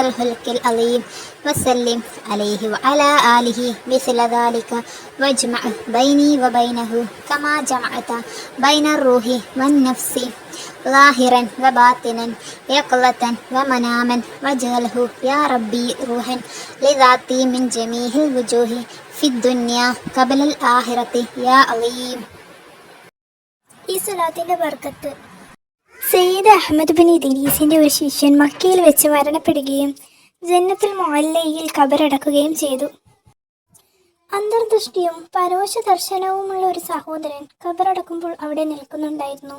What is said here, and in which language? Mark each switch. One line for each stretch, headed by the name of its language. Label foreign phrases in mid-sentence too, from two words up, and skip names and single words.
Arabic: الخلق العظيم وسلم عليه وعلى آله مثل ذلك واجمع بيني وبينه كما جمعت بين الروح والنفس ظاهرا وباطنا يقظة ومناما واجعله يا ربي روحا لذاتي من جميع الوجوه في الدنيا قبل الآخرة يا عظيم.
Malayalam: ഈ സലാത്തിന്റെ ബർക്കത്ത്. സയ്യിദ് അഹ്മദ് ബിൻ ഇദ്രീസിന്റെ ഒരു ശിഷ്യൻ മക്കയിൽ വെച്ച് മരണപ്പെടുകയും ജന്നത്തുൽ മുഅല്ലയിൽ ഖബറടക്കുകയും ചെയ്തു. അന്തർദൃഷ്ടിയും പരോക്ഷ ദർശനവുമുള്ള ഒരു സഹോദരൻ ഖബറടക്കുമ്പോൾ അവിടെ നിൽക്കുന്നുണ്ടായിരുന്നു.